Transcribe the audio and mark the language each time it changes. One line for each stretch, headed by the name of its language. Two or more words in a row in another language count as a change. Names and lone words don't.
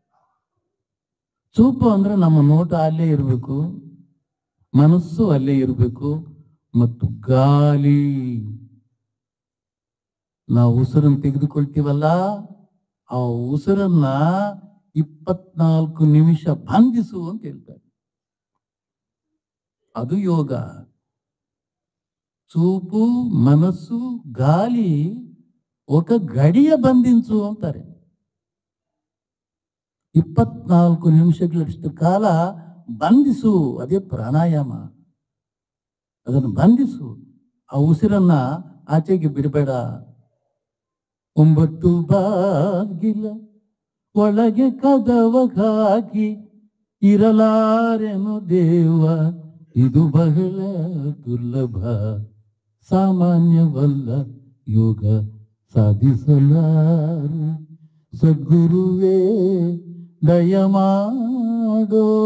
Kannada: ಚೂಪು ಅಂದ್ರೆ ನಮ್ಮ ನೋಟ ಅಲ್ಲೇ ಇರಬೇಕು, ಮನಸ್ಸು ಅಲ್ಲೇ ಇರಬೇಕು, ಮತ್ತು ಗಾಳಿ ನಾವು ಉಸಿರನ್ನು ತೆಗೆದುಕೊಳ್ತೀವಲ್ಲ, ಆ ಉಸಿರನ್ನ 24 ನಿಮಿಷ ಬಂಧಿಸು ಅಂತ ಹೇಳ್ತಾರೆ. ಅದು ಯೋಗ.
Telugu: చూపు మనస్సు గాలి ఒక గడియ బంధించు ಅಂತಾರೆ.
Kannada: 24 ನಿಮಿಷಗಳಷ್ಟು ಕಾಲ ಬಂಧಿಸು. ಅದೇ ಪ್ರಾಣಾಯಾಮ. ಅದನ್ನು ಬಂಧಿಸು. ಆ ಉಸಿರನ್ನ ಆಚೆಗೆ ಬಿಡಬೇಡ. 9 ಬಾಗಿಲ ಒಳಗೆ ಕದವ ಹಾಕಿ ಇರಲಾರೆನು ದೇವ, ಇದು ಬಹಳ ದುರ್ಲಭ, ಸಾಮಾನ್ಯವಲ್ಲ ಯೋಗ ಸಾಧಿಸಲಾರೆ, ಸದ್ಗುರುವೇ ದಯಮಾಡೋ.